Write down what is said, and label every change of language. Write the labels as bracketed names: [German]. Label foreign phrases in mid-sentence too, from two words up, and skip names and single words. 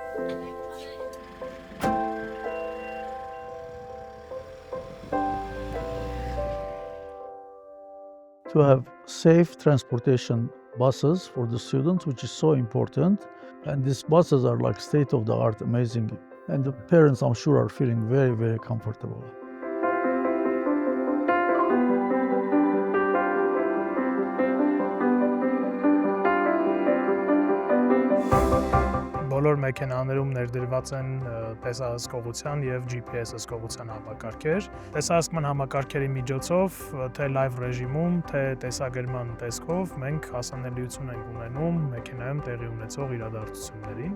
[English] To have safe transportation buses for the students, which is so important. And these buses are like state-of-the-art, amazing. And the parents, I'm sure, are feeling very, very comfortable. [Armenian] Բոլոր մեքենաներում ներդրված են տեսահսկողության եւ GPS հսկողության համակարգեր։ Տեսահսկման համակարգերի միջոցով թե լայվ ռեժիմում, թե տեսագրման տեսքով մենք հասանելիություն ենք ունենում մեքենայում տեղի ունեցող իրադարձություններին։